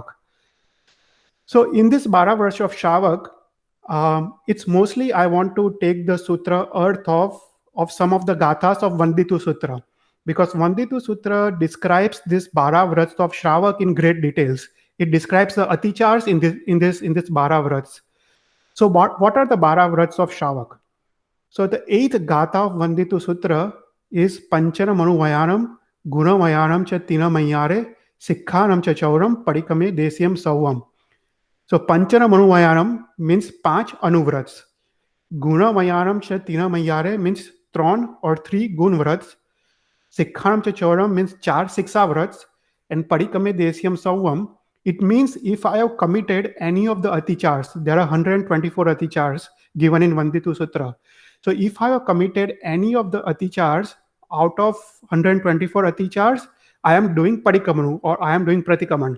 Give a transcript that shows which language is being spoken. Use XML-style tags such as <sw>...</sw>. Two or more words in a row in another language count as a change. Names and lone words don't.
<en>So in this Bara vrats of Shavak, it's mostly I want to take the sutra earth of some of the gathas of Vanditu Sutra. Because Vanditu Sutra describes this Bara vrats of Shavak in great details. It describes the atichars in this Bara vrats. So what are the Bara vrats of Shavak? So the eighth gatha of Vanditu Sutra is</en> <pra>Panchana Manuvayanam, Gunavayanam cha Tina Mayare, Sikkhanam cha Chauram, Padikame Desyam Savam.</pra> <en>So</en> <pra>Panchana Manuvayanam</pra> <en>means</en> <gu>પાંચ અનુવ્રત.</gu> <pra>Gunavayanam cha Tina Mayare</pra> <en>means or three gunvrats.</en> <pra>Sikkhanam cha Chauram</pra> <en>means</en> <gu>ચાર શિક્ષાવ્રત.</gu> <pra>And Padikame Desyam Savam,</pra> <en>it means if I have committed any of the atichars, there are 124 atichars given in Vanditu Sutra. So if I have committed any of the atichars out of 124 atichars, I am doing parikamanu or I am doing pratikaman.</en>